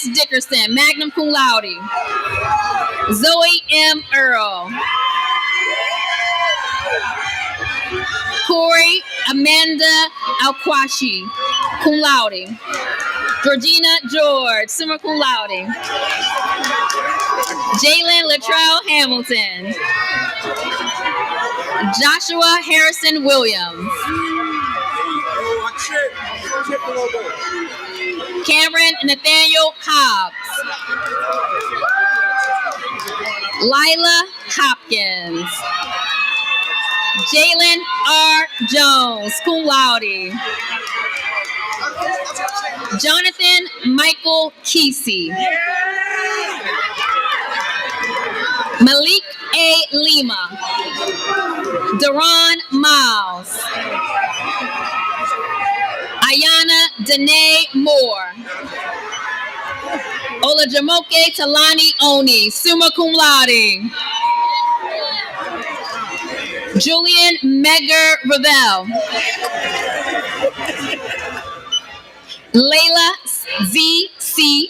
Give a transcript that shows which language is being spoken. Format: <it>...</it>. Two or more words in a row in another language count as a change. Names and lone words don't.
<en>Dickerson,</en> <la>magna cum laude,</la> <en>Zoe M. Earl, Corey Amanda Alquashi,</en> <la>cum laude,</la> <en>Georgina George,</en> <la>summa cum laude,</la> <en>Jalen Latrell Hamilton, Joshua Harrison Williams, Cameron Nathaniel Hobbs, Lila Hopkins, Jalen R. Jones,</en> <la>cum laude,</la> <en>Jonathan Michael Kesey, Malik A. Lima, Deron Miles, Ayana Danae Moore, Olajumoke Talani Oni,</en> <la>summa cum laude,</la> <en>Julian Megger Ravel, Layla Z.C.</en>